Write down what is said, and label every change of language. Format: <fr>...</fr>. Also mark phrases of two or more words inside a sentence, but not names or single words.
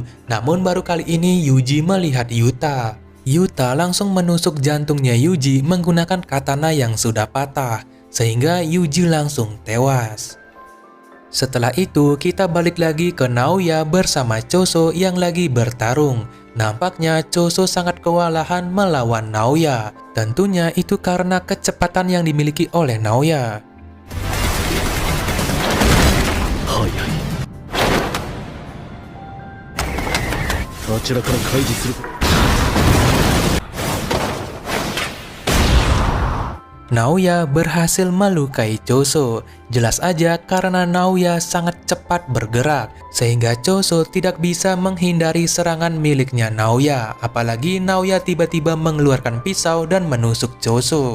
<id>Namun baru kali ini Yuji melihat Yuta. Yuta langsung menusuk jantungnya Yuji menggunakan katana yang sudah patah, sehingga Yuji langsung tewas. Setelah itu kita balik lagi ke Naoya bersama Choso yang lagi bertarung. Nampaknya Choso sangat kewalahan melawan Naoya. Tentunya itu karena kecepatan yang dimiliki oleh Naoya.</id> <ja>早い。あちらから開示する。</ja> <id>Naoya berhasil melukai Choso. Jelas aja karena Naoya sangat cepat bergerak, sehingga Choso tidak bisa menghindari serangan miliknya Naoya. Apalagi Naoya tiba-tiba mengeluarkan pisau dan menusuk Choso.</id>